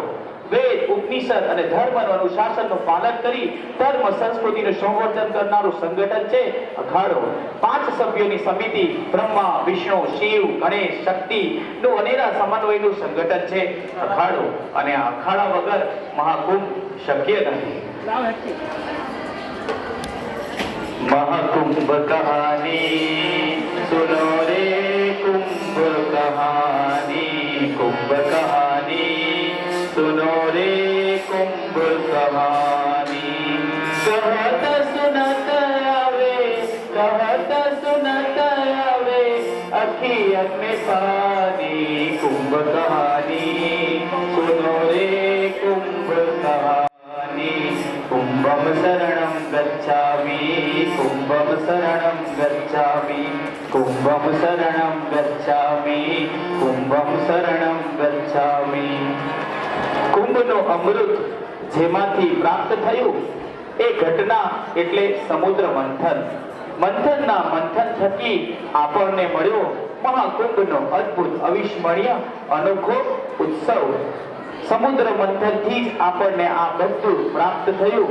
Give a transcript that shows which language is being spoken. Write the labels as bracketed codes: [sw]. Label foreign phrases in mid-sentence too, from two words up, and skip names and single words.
[gu] વેદ, ઉપનિષદ અને ધર્મનું અનુશાસનનું પાલન કરી ધર્મ સંસ્કૃતિનું સંવર્ધન કરનારું સંગઠન છે અખાડો. 5 સભ્યોની સમિતિ બ્રહ્મા, વિષ્ણુ, શિવ, ગણેશ, શક્તિનું અનેરા સમન્વયનું સંગઠન છે અખાડો. અને આ અખાડા વગર મહાકુંભ શક્ય નથી. [hi] महाकुंभ कहानी सुनो रे, कुंभ कहानी, कुंभ कहानी सुनो रे, कुंभ कहानी। कहत सुनत आवे, कहत सुनत आवे, अखियन में पानी। कुंभ कहानी सुनो रे, कुंभ कहानी। [sa] कुंभम शरणं गच्छामि, कुंभम शरणं गच्छामि, कुंभम शरणं गच्छामि, कुंभम शरणं गच्छामि। [gu] कुंभનો અમૃત જેમાંથી પ્રાપ્ત થયું એ ઘટના એટલે સમુદ્ર મંથન. મંથનના મંથન થકી આપણને મળ્યો મહાકુંભનો અદ્ભુત અવિસ્મરણીય અનોખો ઉત્સવ. સમુદ્ર મંથનથી જ આપણને આ બધું પ્રાપ્ત થયું.